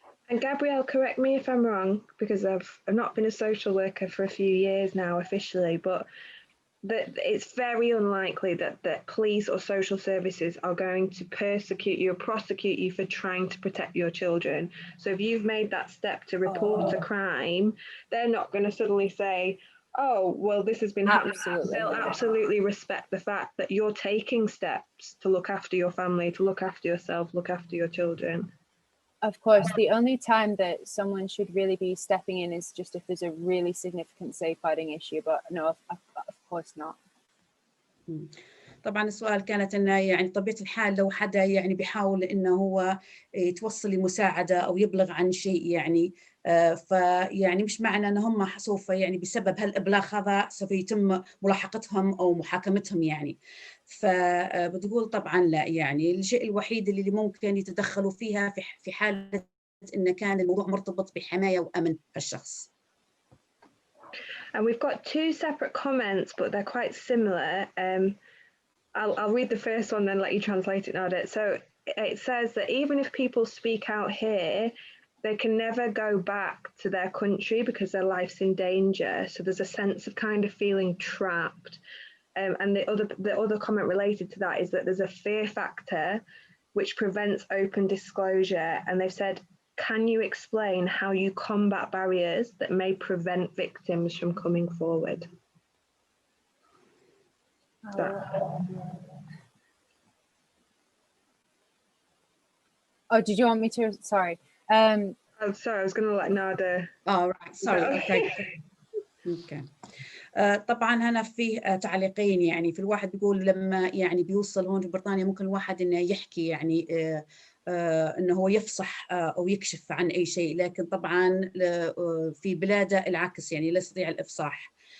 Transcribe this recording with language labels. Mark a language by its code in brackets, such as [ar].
[en] And Gabrielle, correct me if I'm wrong, because I've not been a social worker for a few years now officially, but that it's very unlikely that police or social services are going to persecute you or prosecute you for trying to protect your children. So if you've made that step to report a crime, they're not going to suddenly say, oh, well, this has been happening. They'll absolutely respect the fact that you're taking steps to look after your family, to look after yourself, look after your children. Of course, the only time that someone should really be stepping in is just if there's a really significant safeguarding issue, but no, of course not. [ar] طبعا السؤال كانت انه يعني طبيعة الحال لو حدا يعني بيحاول انه هو يتوصل لمساعدة او يبلغ عن شيء يعني فيعني مش معنى ان هم سوف يعني بسبب هالابلاغ هذا سوف يتم ملاحقتهم او محاكمتهم يعني. فبتقول طبعا لا، يعني الشيء الوحيد اللي ممكن يتدخلوا فيها في حالة ان كان الموضوع مرتبط بحماية وامن الشخص. [en] And we've got two separate comments, but they're quite similar. I'll read the first one, then let you translate it, Nada. So it says that even if people speak out here, they can never go back to their country because their life's in danger. So there's a sense of kind of feeling trapped. And the other comment related to that is that there's a fear factor which prevents open disclosure. And they've said, can you explain how you combat barriers that may prevent victims from coming forward? Oh, did you want me to? Sorry. Oh, sorry, I was going to let Nada. Oh, right. Sorry. Okay. Okay. [ar] طبعا هنا فيه تعليقين، يعني في الواحد بيقول لما يعني بيوصل هون في بريطانيا ممكن الواحد انه يحكي يعني انه هو يفصح او يكشف عن اي شيء، لكن طبعا في بلاده العكس يعني لا يستطيع الافصاح.